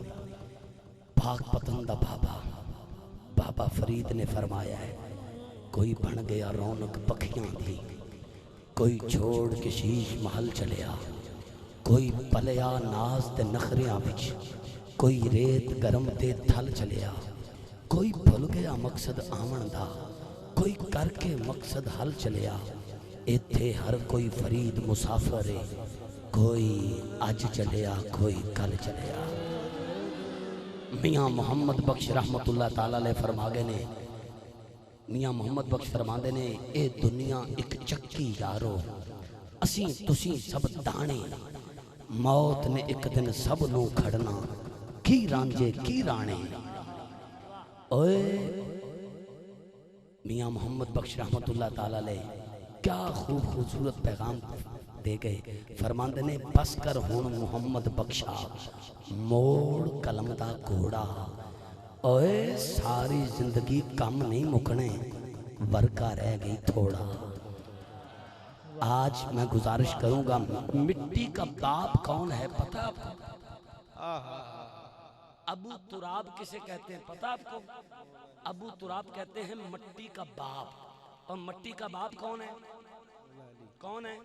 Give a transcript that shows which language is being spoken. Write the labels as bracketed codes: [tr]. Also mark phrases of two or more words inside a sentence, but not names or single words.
[pa] پاک پتن دا بابا فرید نے فرمایا ہے، کوئی بن گیا رونق پکھیاں دی، کوئی چھوڑ کے شیش محل چلیا، کوئی پلیا ناز تے نخریاں وچ، کوئی ریت گرم تے تھل چلیا، کوئی بھل گیا مقصد آون دا، کوئی کر کے مقصد حل چلیا. اتھے ہر کوئی فرید مسافر ہے، کوئی اج چلیا کوئی کل چلیا. मियाँ मोहम्मद बख्श [ar] رحمة الله تعالى عليه [pa] فرما گئے نے، میاں محمد بخش فرماتے نے، اے دنیا ایک چکی یارو، اسی تسی سب دانے، موت نے ایک دن سب نوں کھڑنا، کی رانجھے کی رانے. ओए मियाँ मोहम्मद बख्श [ar] رحمة الله تعالى عليه [pa] کیا خوبصورت پیغام دے گئے. فرماتے نے، بس کر ہن محمد بخشا، موڑ قلم دا گھوڑا. اوئے ساری زندگی کم نہیں مکنے، ورقا رہ گئی تھوڑا. [ur] آج میں گزارش کروں گا، مٹی کا باپ کون ہے پتا آپ کو? ابو تراب کسے کہتے ہیں پتا آپ کو? ابو تراب کہتے ہیں مٹی کا باپ. اور مٹی کا باپ کون ہے؟ کون ہے?